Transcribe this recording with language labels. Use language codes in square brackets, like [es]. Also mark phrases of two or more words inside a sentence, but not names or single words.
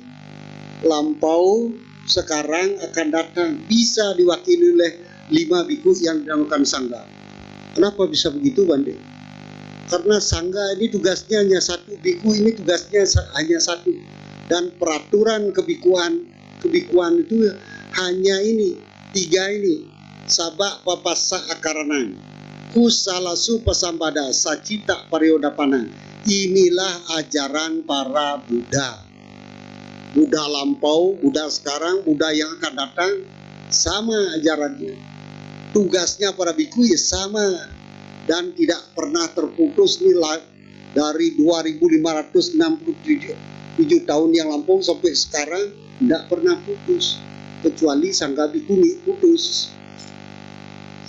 [id] Lampau, sekarang, akan datang, bisa diwakili oleh 5 biku yang dinamakan sangga. Kenapa bisa begitu, Bande? Karena sangga ini tugasnya hanya 1, biku ini tugasnya hanya 1, dan peraturan kebikuan itu hanya ini, 3 ini. [pi] Sabak papasa akaranang, kusalasu pasambada, sacita pariodapanang. [id] Inilah ajaran para Buddha. Buddha lampau, Buddha sekarang, Buddha yang akan datang, sama ajarannya. Tugasnya para biku ya sama, dan tidak pernah terputus nilai dari 2567 tahun yang lampau sampai sekarang, tidak pernah putus, kecuali sangga bikuni putus.